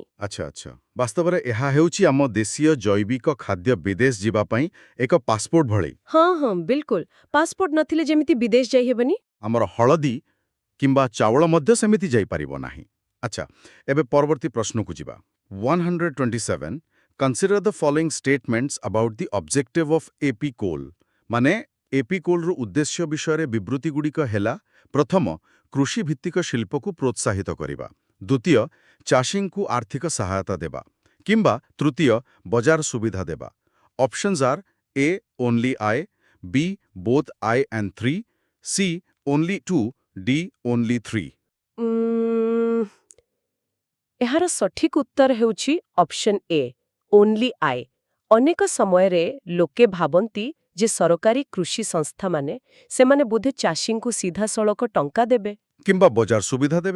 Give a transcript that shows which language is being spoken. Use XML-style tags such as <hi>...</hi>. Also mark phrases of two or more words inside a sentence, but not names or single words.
<or>ଆଚ୍ଛା ଆଚ୍ଛା, ବାସ୍ତବରେ ଏହା ହେଉଛି ଆମ ଦେଶୀୟ ଜୈବିକ ଖାଦ୍ୟ ବିଦେଶ ଯିବା ପାଇଁ ଏକ ପାସପୋର୍ଟ ଭଳି। ହଁ ହଁ, ବିଲକୁଲ। ପାସପୋର୍ଟ ନଥିଲେ ଯେମିତି ବିଦେଶ ଯାଇ ହେବନି, ଆମର ହଳଦୀ କିମ୍ବା ଚାଉଳ ମଧ୍ୟ ସେମିତି ଯାଇପାରିବ ନାହିଁ। ଆଚ୍ଛା, ଏବେ ପରବର୍ତ୍ତୀ ପ୍ରଶ୍ନକୁ ଯିବା। 127.</or> <en>Consider the following statements about the objective of APICOL.</en> <or>ମାନେ ଏପିକୋଲ୍ର ଉଦ୍ଦେଶ୍ୟ ବିଷୟରେ ବିବୃତିଗୁଡ଼ିକ ହେଲା: ପ୍ରଥମ, କୃଷିଭିତ୍ତିକ ଶିଳ୍ପକୁ ପ୍ରୋତ୍ସାହିତ କରିବା। ଦ୍ୱିତୀୟ, ଚାଷୀଙ୍କୁ ଆର୍ଥିକ ସହାୟତା ଦେବା। କିମ୍ବା ତୃତୀୟ, ବଜାର ସୁବିଧା ଦେବା।</or> <en>options are A. Only I, B. Both I and 3, C. Only 2, D. Only 3.</en> <or>ଏହାର ସଠିକ୍ ଉତ୍ତର ହେଉଛି</or> <en>option A, only I.</en> <or>ଅନେକ ସମୟରେ ଲୋକେ ଭାବନ୍ତି ଯେ ସରକାରୀ କୃଷି ସଂସ୍ଥାମାନେ ସେମାନେ ବୋଧେ ଚାଷୀଙ୍କୁ ସିଧାସଳଖ ଟଙ୍କା ଦେବେ କିମ୍ବା ବଜାର ସୁବିଧା ଦେବେ।</or>